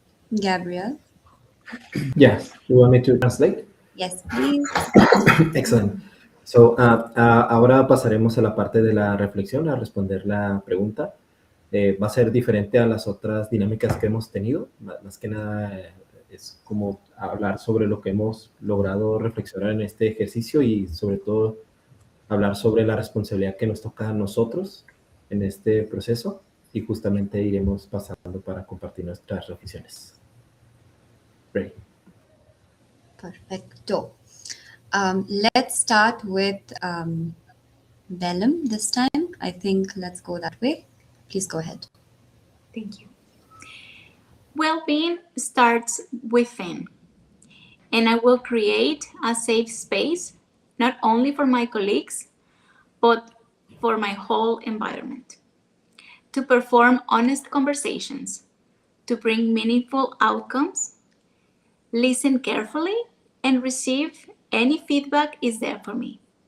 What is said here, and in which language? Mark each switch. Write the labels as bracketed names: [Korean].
[English] Gabriel? Yes, you want me to translate? Yes, please. Excellent. [Spanish] So, ahora pasaremos a la parte de la reflexión, a responder la pregunta. Va a ser diferente a las otras dinámicas que hemos tenido. Más que nada es como hablar sobre lo que hemos logrado reflexionar en este ejercicio y sobre todo hablar sobre la responsabilidad que nos toca a nosotros en este proceso y justamente iremos pasando para compartir nuestras reflexiones. [English] Ready. [Spanish] Perfecto. [English] Let's start with Bellum this time. I think let's go that way. Please go ahead. Thank you. Well-being starts within, and I will create a safe space, not only for my colleagues, but for my whole environment, to perform honest conversations, to bring meaningful outcomes, listen carefully, and receive any feedback is there for me.